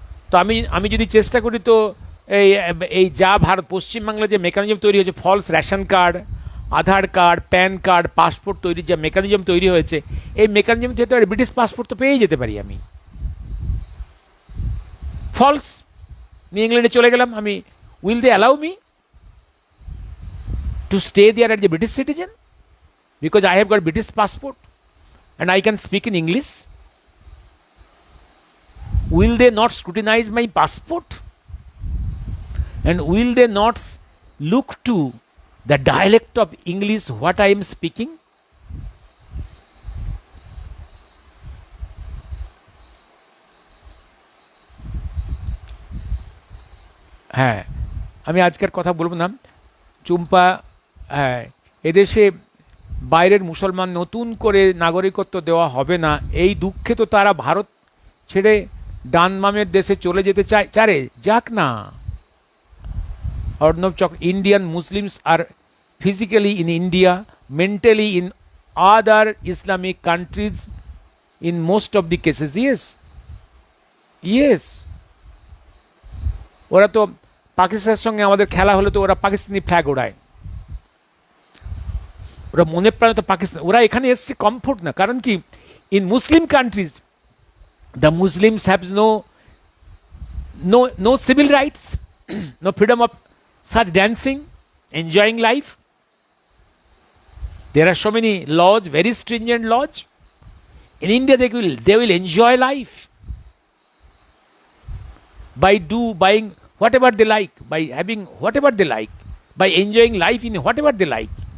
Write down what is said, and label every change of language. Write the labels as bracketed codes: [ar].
[bn] তো আমি যদি চেষ্টা করি তো এই যা পশ্চিমবাংলায় যে মেকানিজম তৈরি হয়েছে, ফলস রেশন কার্ড, আধার কার্ড, প্যান কার্ড, পাসপোর্ট তৈরির যে মেকানিজম তৈরি হয়েছে, এই মেকানিজম যেতে পারে ব্রিটিশ পাসপোর্ট তো পেয়েই যেতে পারি আমি। ফলস, আমি ইংল্যান্ডে চলে গেলাম, আমি [en] Will they allow me to stay there at the British citizen because I have got British passport and I can speak in English? Will they not scrutinize my passport? And will they not look to the dialect of English what I am speaking? [bn] হ্যাঁ, আমি আজকের কথা বলবো না চুম্পা। হ্যাঁ, এদেশে বাইরের মুসলমান নতুন করে নাগরিকত্ব দেওয়া হবে না, এই দুঃখে তো তারা ভারত ছেড়ে ডান মামের দেশে চলে যেতে চারে, যাক না। [en] Arnab Indian Muslims are physically in India, mentally in other Islamic countries in most of the cases. [bn] Yes, ওরা তো পাকিস্তানের সঙ্গে আমাদের খেলা হলে তো ওরা পাকিস্তানি ফ্ল্যাগ ওড়ায়, ওরা মনে প্রাণে তো পাকিস্তান, ওরা এখানে এসছে কমফোর্ট না। কারণ কি, [en] In Muslim countries the Muslims have no civil rights, no freedom of such dancing, enjoying life. There are so many laws, very stringent laws. In India, they will enjoy life by buying whatever they like, by having whatever they like, by enjoying life in whatever they like.